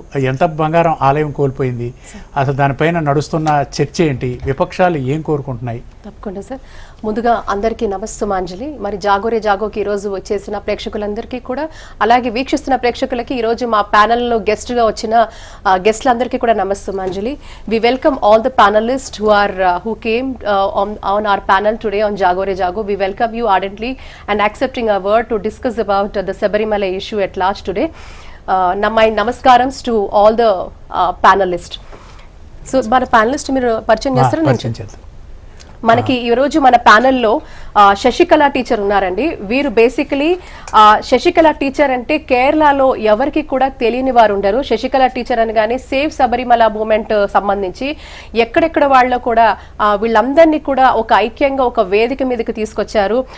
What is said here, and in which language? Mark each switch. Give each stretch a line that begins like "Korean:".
Telugu: ఎంత బంగారం ఆలయం కోల్పోయింది, అసలు దానిపైన నడుస్తున్న చర్చ ఏంటి, విపక్షాలు ఏం కోరుకుంటున్నాయి? తప్పకుండా సార్. ముందుగా అందరికీ నమస్తమాంజలి. మరి జాగోరే జాగోకి ఈరోజు వచ్చేసిన ప్రేక్షకులందరికీ కూడా, అలాగే వీక్షిస్తున్న ప్రేక్షకులకి ఈరోజు మా ప్యానెల్లో గెస్ట్గా వచ్చిన గెస్ట్లందరికీ కూడా నమస్తమాంజలి.
English: We welcome all the panelist who came on our panel today on Jagore Jago. We welcome you ardently and accepting our word to discuss about the Sabarimala issue at large today. My namaskarams to all the panelists.
Telugu: So మన panellist మీరు పరిచయం చేస్తారా? మనకి ఈరోజు మన ప్యానెల్లో Sasikala teacher ఉన్నారండి. వీరు basically Sasikala teacher అంటే కేరళలో ఎవరికి కూడా తెలియని వారు ఉండరు. శశికళ టీచర్ అనగానే సేవ్ శబరిమల మూమెంట్ సంబంధించి ఎక్కడెక్కడ వాళ్ళు కూడా వీళ్ళందరినీ కూడా ఒక ఐక్యంగా ఒక వేదిక మీదకి తీసుకొచ్చారు.